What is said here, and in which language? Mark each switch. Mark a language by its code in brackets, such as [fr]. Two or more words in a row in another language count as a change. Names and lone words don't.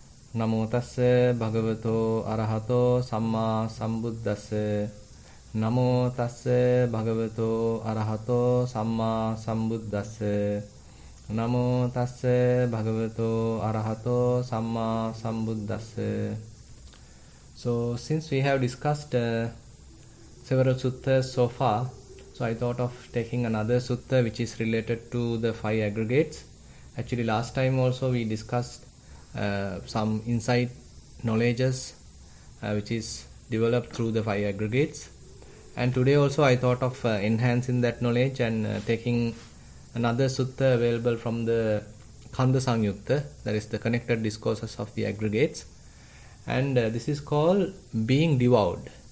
[pi] Namo tassa bhagavato arahato samma sambuddhassa. Namo tassa bhagavato arahato samma sambuddhassa. Namo tassa bhagavato arahato samma sambuddhassa. [en] So since we have discussed several suttas so far, so I thought of taking another sutta which is related to the five aggregates. Actually last time also we discussed some insight knowledges which is developed through the five aggregates, and today also I thought of enhancing that knowledge and taking another sutta available from the Khandha Samyutta, that is the connected discourses of the aggregates, and this is called being devoured.